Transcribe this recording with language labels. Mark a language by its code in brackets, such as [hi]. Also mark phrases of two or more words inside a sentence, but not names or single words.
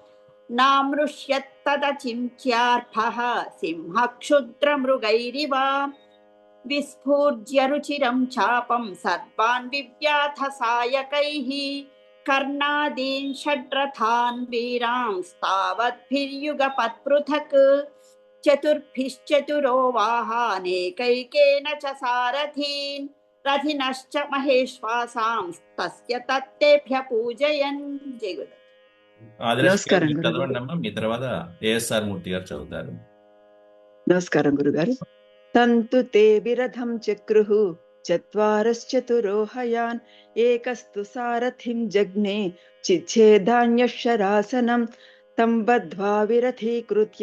[sa] नामृष्यत्तदचिन्त्यार्भः सिंहः क्षुद्रमृगैरिव विस्फूर्ज्य रुचिरं चापं सर्वान् विव्याथ सायकैः कर्णादीन् षड्रथान् वीरांस्तावद्भिर्युगपत्पृथक् चतुर्भिश्चतुरो वाहानेकैकेन च सारथीन् रथिनश्च महेश्वासांस्तस्य तत्तेभ्य पूजयन् जय गुरुदेव [te] ఆదిలక్ష్మి గారు నమస్కారం మీరు గురుగారు. చదవండి అమ్మా. మీ తర్వాత ఏఎస్ఆర్ మూర్తి గారు చదువుతారు. నమస్కారం గురుగారు. [sa] తంతు తే విరథం చక్రుః చత్వారశ్చతురో హయాన్ ఏకస్తు సారథిం జగ్నే చిచ్ఛేదాన్యశరాసనం తం బద్ధ్వా విరథీకృత్య